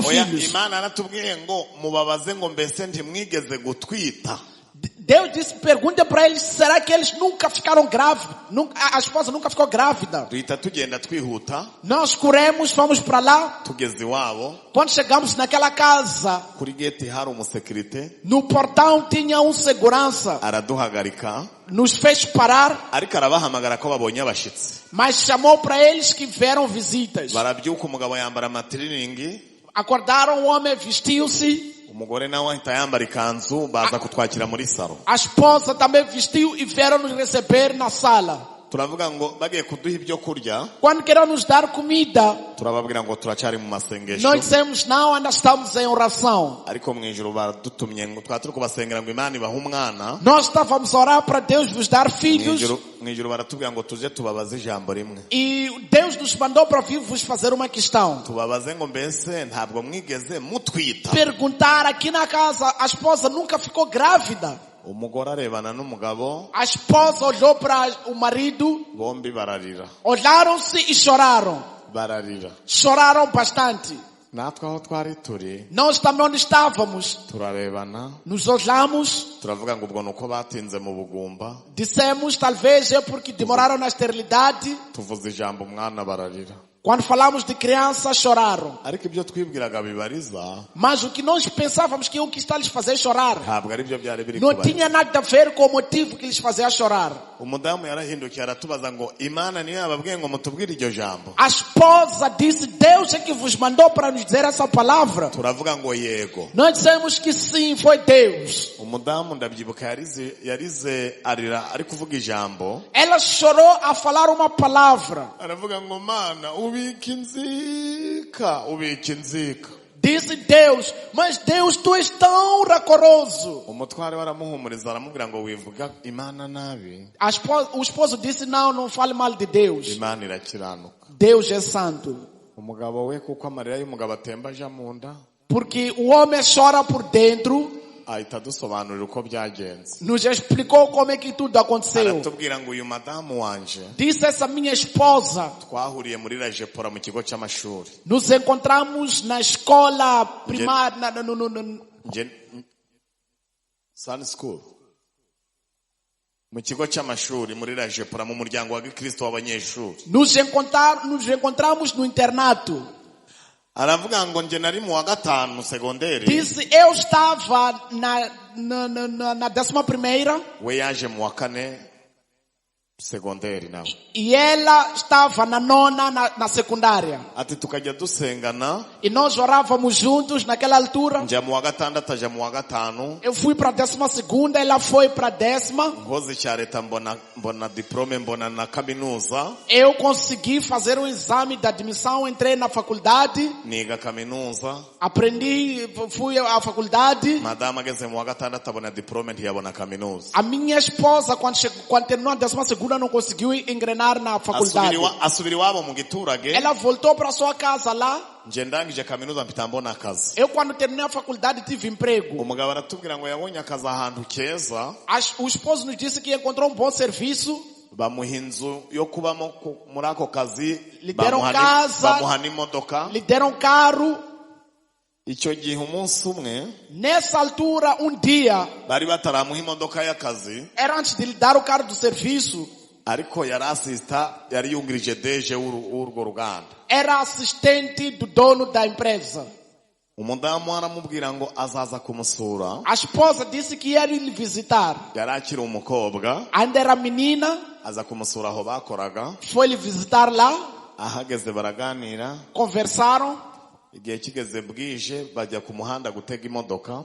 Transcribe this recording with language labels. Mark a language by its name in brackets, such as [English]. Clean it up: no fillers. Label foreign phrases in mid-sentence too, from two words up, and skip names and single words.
[Kinyarwanda] Oya, [Portuguese] filhos. [Kinyarwanda] Imana aratubwiye ngo mubabaze ngo mbese ntimwigeze gutwita. [Portuguese] Deus disse, pergunta para eles, será que eles nunca ficaram grávidos? A esposa nunca ficou grávida. [Kinyarwanda] Duhita tugenda twihuta. [Portuguese] Nós corremos, fomos para lá. [Kinyarwanda] Tugeze iwabo. [Portuguese] Quando chegamos naquela casa, [Kinyarwanda] Kuri gate hari umusekirite. [Portuguese] no portão tinha um segurança. [Kinyarwanda] Araduhagarika. [Portuguese] Nos fez parar, [Kinyarwanda] Ariko arabahamagara ko babonye abashitsi. [Portuguese] mas chamou para eles que vieram visitas. [Kinyarwanda] Barabyuka umugabo yambara amatiriningi. [Portuguese] Acordaram, o homem vestiu-se. [Kinyarwanda] Umugore nawe ahita yambara ikanzu baza kutwakira muri salo. [Portuguese] A esposa também vestiu e vieram nos receber na sala. [Kinyarwanda] Turavuga ngo bagiye kuduha ibyo kurya. [Portuguese] Quando queriam nos dar comida, [Kinyarwanda] Turababwira ngo turacyari mu masengesho. [Portuguese] nós dissemos, não, ainda estamos em oração. [Kinyarwanda] Ariko mu ijuru baradutumye ngo twaturi kubasengera ngo Imana ibahe umwana. [Portuguese] Nós estávamos a orar para Deus nos dar filhos. [Kinyarwanda] Mu ijuru baratubwira ngo tuje tubabaze ijambo rimwe. [Portuguese] E Deus nos mandou para vir vos fazer uma questão. [Kinyarwanda] Tubabaze ngo mbese ntabwo mwigeze mutwita. [Portuguese] Perguntar aqui na casa, a esposa nunca ficou grávida. [Kinyarwanda] Umugore arebana n'umugabo. [Portuguese] A esposa olhou para o marido, [Kinyarwanda] Bombi bararira. [Portuguese] olharam-se e choraram. [Kinyarwanda] Bararira. [Portuguese] Choraram bastante. [Kinyarwanda] Natwe aho twari turi. [Portuguese] Nós também onde estávamos, [Kinyarwanda] Turarebana. [Portuguese] nos olhamos, [Kinyarwanda] Turavuga ngo ubwo nuko batinze mu bugumba. [Portuguese] dissemos, talvez é porque demoraram na esterilidade. [Kinyarwanda] Tuvuze ijambo umwana bararira. [Portuguese] Quando falamos de criança, choraram. [Kinyarwanda] Ariko ibyo twibwiraga bibariza. [Portuguese] Mas o que nós pensávamos que o que está lhes fazer chorar, [Kinyarwanda] Ntabwo ari byo byari biri [Portuguese] não [Kinyarwanda] kubariza. [Portuguese] tinha nada a ver com o motivo que lhes fazia chorar. [Kinyarwanda] Umudamu yarahindukiye aratubaza ngo Imana niyo yababwiye ngo mutubwire iryo jambo. [Portuguese] A esposa disse, Deus é que vos mandou para nos dizer essa palavra. [Kinyarwanda] Turavuga ngo yego. [Portuguese] Nós dissemos que sim, foi Deus. [Kinyarwanda] Umudamu ndabyibuka yarize arira ari kuvuga ijambo. [Portuguese] Ela chorou a falar uma palavra. [Kinyarwanda] Aravuga ngo Mana ubika inzika. [Portuguese] Disse Deus, mas Deus, tu és tão rancoroso. [Kinyarwanda] Umutware waramuhumuriza aramubwira ngo wivuga Imana nabi. [Portuguese] O esposo disse, não fale mal de Deus. [Kinyarwanda] Imana irakiranuka. [Portuguese] Deus é santo. [Kinyarwanda] Umugabo we kuko amarira y'umugabo atemba aja mu nda. [Portuguese] Porque o homem chora por dentro. [Kinyarwanda] Ahita adusobanurira uko byagenze. [Portuguese] Nos explicou como é que tudo aconteceu. [Kinyarwanda] Aratubwira ngo uyu madamu wanje. [Portuguese] Disse essa minha esposa. [Kinyarwanda] Twahuriye muri Rajepora mu kigo cy'amashuri. [Portuguese] Nos encontramos na escola primária. [English] Sunday school. [Kinyarwanda] Mu kigo cy'amashuri muri Rajepora mu muryango wa Gikristo w'abanyeshuri. [Portuguese] Nos encontramos no internato. [Kinyarwanda] Aravuga ngo nje nari mu wa gatanu segonderi. [Portuguese] Disse, eu estava na 11ª. [Kinyarwanda] We yaje mu wa kane segonderi nawe. [Portuguese] E ela estava na 9ª, na secundária. [Kinyarwanda] Ati tukajya dusengana. [Portuguese] E nós orávamos juntos naquela altura. [Kinyarwanda] Njya mu wa gatandatu aja mu wa gatanu. [Portuguese] Eu fui para a 12ª, ela foi para a 10ª. [Kinyarwanda] Nkoze cya leta mbona diplome mbona na kaminuza. [Portuguese] Eu consegui fazer um exame de admissão, entrei na faculdade. [Kinyarwanda] Niga kaminuza. [Portuguese] Aprendi, fui à faculdade. [Kinyarwanda] Madama ageze mu wa gatandatu abona diplome ntiyabona kaminuza. [Portuguese] A minha esposa, quando terminou a 12ª, não conseguiu engrenar na faculdade. [Kinyarwanda] Asubira iwabo mu giturage. [Portuguese] Ela voltou para sua casa lá. [Kinyarwanda] Nje ndangije kaminuza mpita mbona akazi. [Portuguese] Eu, quando terminei a faculdade, tive emprego. [Kinyarwanda] Umugabo aratubwira ngo yabonye akazi ahantu keza. [Portuguese] O esposo nos disse que encontrou um bom serviço. [Kinyarwanda] Bamuha inzu yo kubamo muri ako kazi. [Portuguese] Lhe deram casa. [Kinyarwanda] Bamuha n'imodoka. [Portuguese] Lhe deram carro. [Kinyarwanda] Icyo gihe umunsi umwe. [Portuguese] Nessa altura, um dia. [Kinyarwanda] Bari bataramuha imodoka y'akazi. [Portuguese] Era antes de lhe dar o carro do serviço. [Kinyarwanda] Ariko yari yungirije deje w'urwo ruganda. [Portuguese] Era assistente do dono da empresa. [Kinyarwanda] Umudamu aramubwira ngo azaza kumusura. [Portuguese] A esposa disse que ia lhe visitar. [Kinyarwanda] Yari akiri umukobwa. [Portuguese] Ainda era menina. [Kinyarwanda] Aza kumusura aho bakoraga. [Portuguese] Foi lhe visitar lá. [Kinyarwanda] Ahageze baraganira. [Portuguese] Conversaram. [Kinyarwanda] igihe kigeze bwije bajya ku muhanda gutega imodoka.